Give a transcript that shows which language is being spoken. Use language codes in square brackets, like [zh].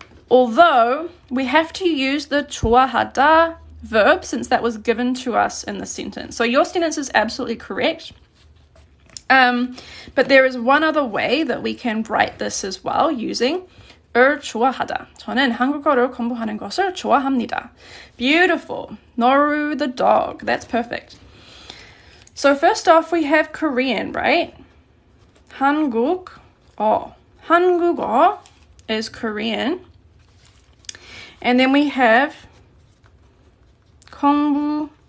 [en] Although we have to use the 좋아하다 verb since that was given to us in the sentence. So your sentence is absolutely correct. But there is one other way that we can write this as well using 을 좋아하다. [ko] 저는 한국어를 공부하는 것을 좋아합니다. [en] Beautiful. Noru the dog. That's perfect. So first off, we have Korean, right? [ko] 한국어. [en] 한국어 is Korean. And then we have 공부하다.